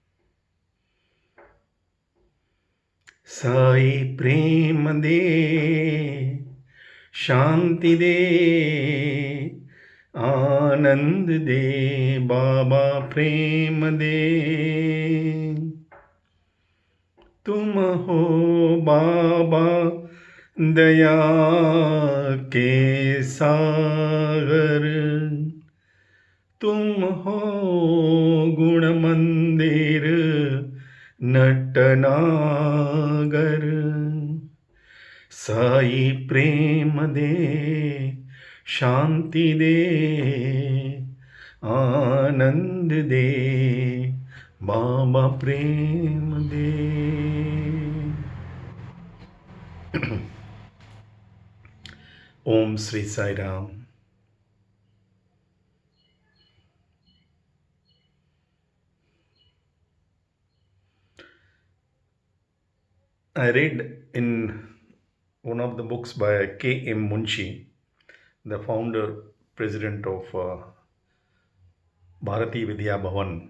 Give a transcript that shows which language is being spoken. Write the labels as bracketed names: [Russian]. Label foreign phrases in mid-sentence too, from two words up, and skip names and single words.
[Hindi] साई प्रेम दे, शांति दे, आनंद दे, बाबा प्रेम दे. तुम हो बाबा दया के सागर, तुम हो गुण मंदिर नटनागर। साई प्रेम दे, शांति दे, आनंद दे, बाबा प्रेम दे। ओम श्री साई राम। [English] I read in one of the books by K.M. Munshi, the founder, president of Bharati Vidya Bhavan.